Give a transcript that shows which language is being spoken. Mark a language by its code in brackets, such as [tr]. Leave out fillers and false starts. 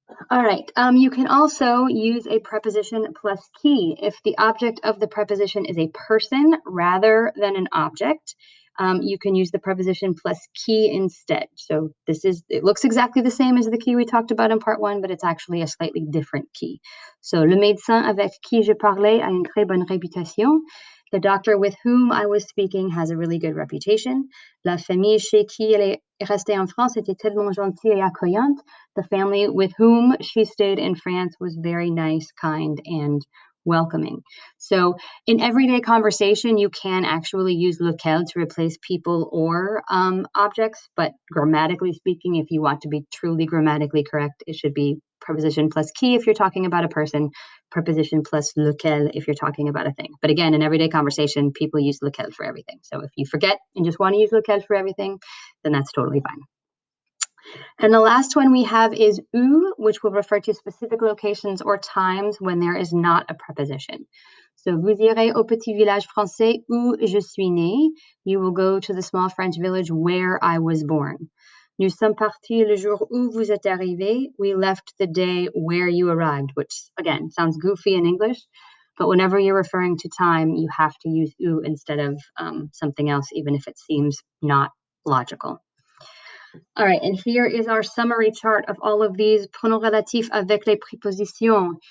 [en] All right, you can also use a preposition plus qui if the object of the preposition is a person rather than an object. You can use the preposition plus qui instead. So it looks exactly the same as the qui we talked about in part 1, but it's actually a slightly different qui. [fr] So, le médecin avec qui je parlais a une très bonne réputation. [en] The doctor with whom I was speaking has a really good reputation. [fr] La famille chez qui elle est restée en France était tellement gentille et accueillante. [en] The family with whom she stayed in France was very nice, kind, and welcoming. So in everyday conversation, you can actually use lequel to replace people or objects, but grammatically speaking, if you want to be truly grammatically correct, it should be preposition plus qui if you're talking about a person, preposition plus lequel if you're talking about a thing. But again, in everyday conversation, people use lequel for everything. So if you forget and just want to use lequel for everything, then that's totally fine. And the last one we have is où, which will refer to specific locations or times when there is not a preposition. [fr] So, vous irez au petit village français où je suis né. [en] You will go to the small French village where I was born. [fr] Nous sommes partis le jour où vous êtes arrivé. [en] We left the day where you arrived, which, again, sounds goofy in English. But whenever you're referring to time, you have to use où instead of something else, even if it seems not logical. All right, and here is our summary chart of all of these [fr] pronoms relatifs avec les prépositions.